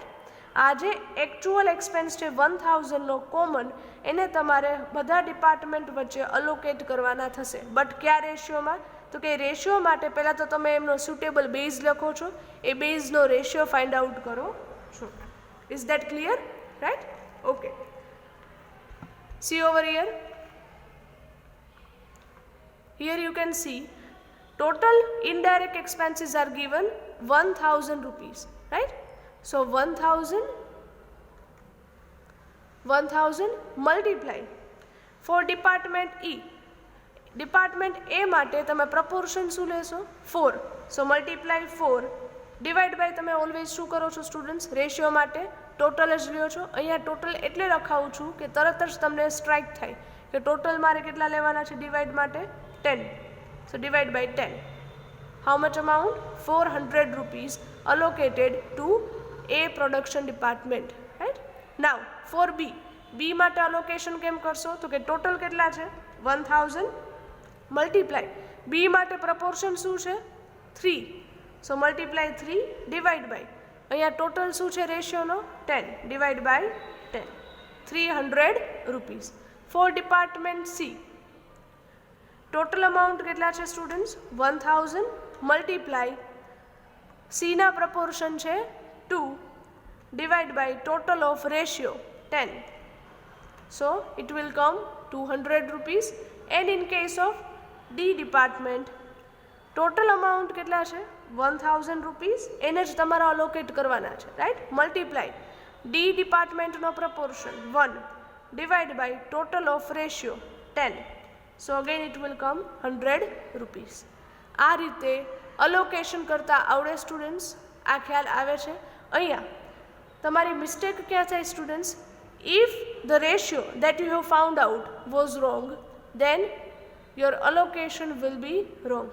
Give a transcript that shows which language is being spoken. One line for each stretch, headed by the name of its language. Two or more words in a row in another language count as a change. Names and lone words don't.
Gujarati: આ જે
English: actual expense
Gujarati: છે 1,000નો કોમન એને તમારે બધા ડિપાર્ટમેન્ટ વચ્ચે અલોકેટ કરવાના થશે. બટ કયા રેશિયોમાં? તો કે રેશિયો માટે પહેલાં તો તમે એમનો
English: suitable base
Gujarati: લખો છો, એ બેઝનો રેશિયો
English: find out
Gujarati: કરો છો.
English: Is that clear? Right? Okay, see over here. Here you can see total indirect expenses are given 1,000 rupees, right? So 1,000 multiply for department E. Department A
Gujarati: માટે તમે proportion શું લેશો? 4.
English: So multiply 4 divide by તમે always
Gujarati: શું કરો છો
English: સ્ટુડન્ટ્સ?
Gujarati: રેશિયો માટે ટોટલ જ લ્યો છો. અહીંયા ટોટલ એટલે લખાવું છું કે તરત જ તમને સ્ટ્રાઇક થાય કે ટોટલ મારે કેટલા લેવાના છે ડિવાઈડ માટે? 10.
English: So divide by 10. How much amount? 400 rupees allocated to A production department, right? Now for B. B માટે allocation
Gujarati: કેમ કરશો? તો કે ટોટલ કેટલા છે? 1,000 multiply B માટે proportion શું છે? 3.
English: So multiply 3 divide by
Gujarati: અહીંયા ટોટલ શું છે રેશિયોનો?
English: 10 divide by 10. 300 rupees. For department C. total amount
Gujarati: કેટલા છે
English: સ્ટુડન્ટ્સ? 1,000 multiply C's proportion છે 2 divide by total of ratio 10. so it will come 200 rupees. and in case of D department total amount
Gujarati: કેટલા છે? 1,000 રૂપીસ. એને જ તમારે અલોકેટ કરવાના છે, રાઈટ?
English: multiply D department's proportion 1 divide by total of ratio 10. So again it will come 100 rupees.
Gujarati: આ રીતે અલોકેશન કરતા આવડે સ્ટુડન્ટ્સ? આ ખ્યાલ આવે છે? અહીંયા તમારી મિસ્ટેક ક્યાં થાય સ્ટુડન્ટ્સ?
English: If the ratio that you have found out was wrong then your allocation will be wrong.